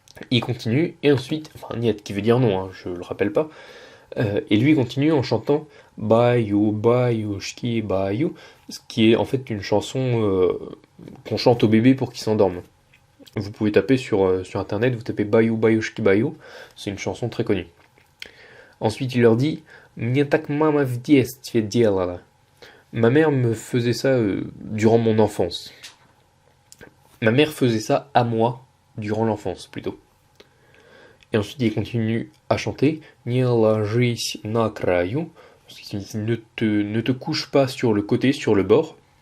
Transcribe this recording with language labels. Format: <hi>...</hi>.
<fr>Il continue, et ensuite, enfin, niet qui veut dire non, hein, je le rappelle pas. Et lui continue en chantant Bayou, bayoushki, bayou, ce qui est en fait une chanson qu'on chante au bébé pour qu'il s'endorme. Vous pouvez taper sur internet, vous tapez Bayou, bayoushki, bayou, c'est une chanson très connue. Ensuite, il leur dit</fr> <ru>Мне так мама в детстве делала.</ru> <fr>Ma mère me faisait ça durant mon enfance. Ma mère faisait ça à moi durant l'enfance plutôt. Et ensuite, il continue à chanter</fr> <ru>Не ложись на краю,</ru> <fr>ce qui signifie ne te couche pas sur le côté, sur le bord.</fr>